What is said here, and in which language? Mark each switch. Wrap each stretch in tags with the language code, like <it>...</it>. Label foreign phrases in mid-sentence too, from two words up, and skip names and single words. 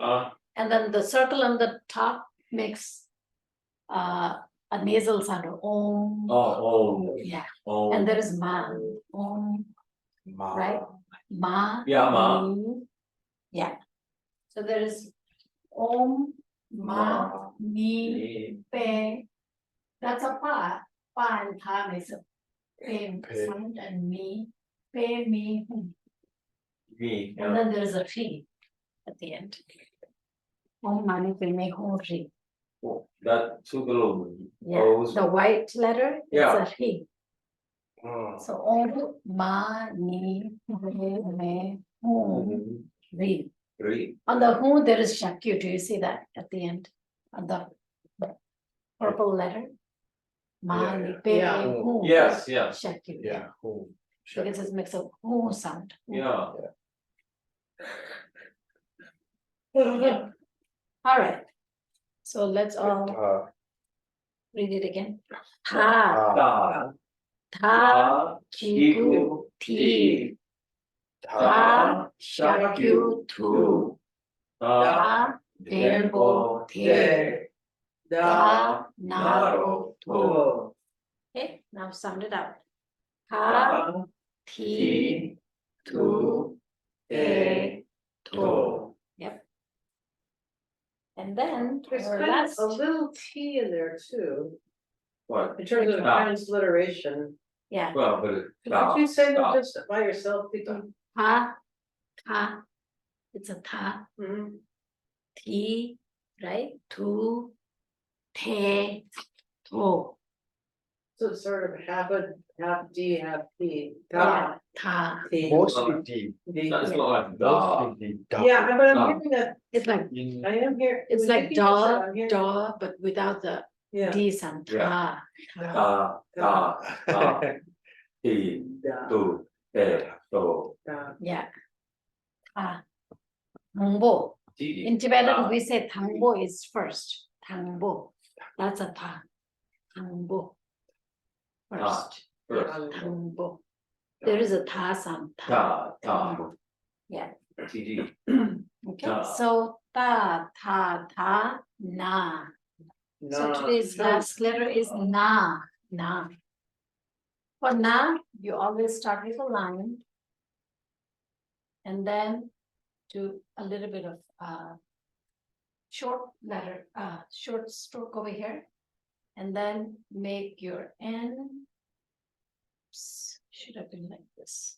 <en>Uh, and then the circle on the top makes a nasal sound of Om. oh, Yeah, oh. and there is Ma, Om, Ma. right? Ma. Yeah, Ma. Mi. Yeah. So there is Om, Ma, Mi, Me, Pe. That's a Pa. Pa and Pa makes a Pe Pe. sound, and Mi, Pe, Mi, Hum. me, And yeah. then there is a Tri at the end. Om Mani Padme Hum Tri. That two little Yeah, O's. the white letter, it's Yeah. a Tri. Oh. So Om Mani Padme Hum Tri. Three. On the Hu, there is Shakyu. Do you see that at the end? On the purple letter? Mani yeah. Padme Yeah. Hum. Yes, yes, Shakyu. Yeah, who? Because it makes a Hu sound. yeah. Yeah. All right. So let's all Da, read it again. Ta, Da, ta, da, kiku, ti, da, ta, shakyu, tu, ta, denbo, te, ta, naro, to. Okay, now sound it out. Ta, ti, tu, te, to. Yep. And then There's our kind last, of a little T in there too, What? in terms of Ta. transliteration. yeah, Well, but it. Did you say that Ta. just by yourself, Dickey? ta, ta, it's a ta, Mhm. ti, right? Tu, te, to, So it's sort of half D, half P. yeah, ta. T. Mostly deep. D. It's not like da. Mostly deep. Yeah, but I'm Da. hearing that, It's like, In I am here. it's when like Dickey just said, da, I'm hearing- da, but without the Yeah. D sound, ta. Ta, ta, ta. Ti, Da, tu, te, to. da. Yeah. Ta. Thangbo. Ti. In Tibetan, Ta. we say thangbo is first. Thangbo. That's a ta. Thangbo. First. First. Thangbo. There is a ta sound. Ta, ta. Thangbo. Yeah. Ti. Okay. Ta. So ta, ta, ta, na. So Nah. today's last letter is na. Na. For na, you always start with a line. And then do a little bit of short letter, short stroke over here. And then make your N. Should have been like this.</en>